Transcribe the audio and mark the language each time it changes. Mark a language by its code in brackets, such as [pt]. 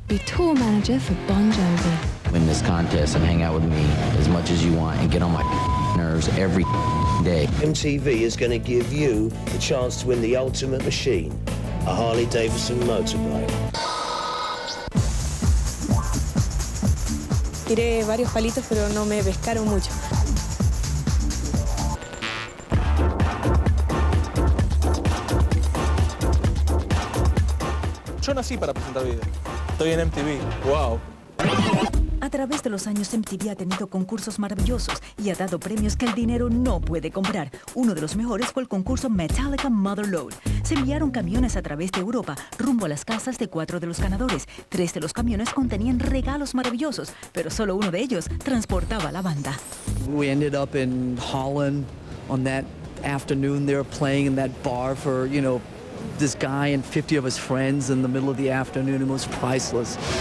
[en] Be tour manager for Bon Jovi. Win this contest and hang out with me as much as you want and get on my nerves every day. MTV is going to give you the chance to win the ultimate machine, a Harley-Davidson motorbike. [es] Tiré varios palitos, pero no me pescaron mucho. Yo nací para presentar videos. Estoy en MTV. ¡Wow! A través de los años, MTV ha tenido concursos maravillosos y ha dado premios que el dinero no puede comprar. Uno de los mejores fue el concurso Metallica Motherload. Se enviaron camiones a través de Europa, rumbo a las casas de 4 de los ganadores. 3 de los camiones contenían regalos maravillosos, pero solo uno de ellos transportaba a la banda. [en] We ended up in Holland on that afternoon. They were playing in that bar for, you know, this guy and 50 of his friends in the middle of the afternoon. It was priceless.